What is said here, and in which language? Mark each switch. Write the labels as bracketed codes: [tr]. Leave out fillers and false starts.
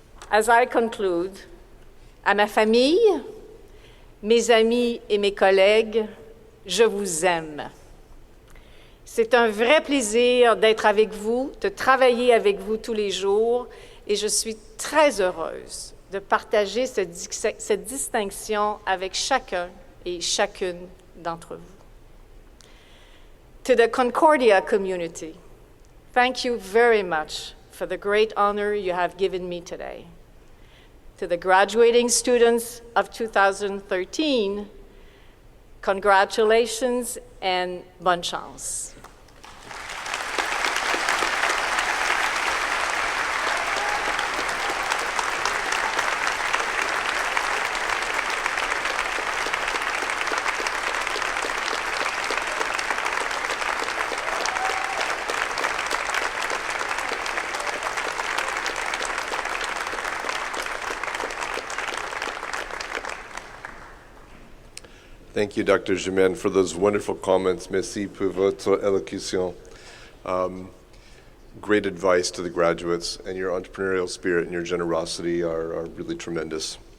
[en] As I conclude, [fr] à ma famille, mes amis et mes collègues, je vous aime. C'est un vrai plaisir d'être avec vous, de travailler avec vous tous les jours, et je suis très heureuse de partager cette distinction avec chacun et chacune d'entre vous. [en] To the Concordia community, thank you very much for the great honor you have given me today. To the graduating students of 2013, congratulations and [fr] bonne chance. [en] Thank you, Dr. Germain, for those wonderful comments. [fr] Merci pour votre élocution. [en] Great advice to the graduates, and your entrepreneurial spirit and your generosity are really tremendous.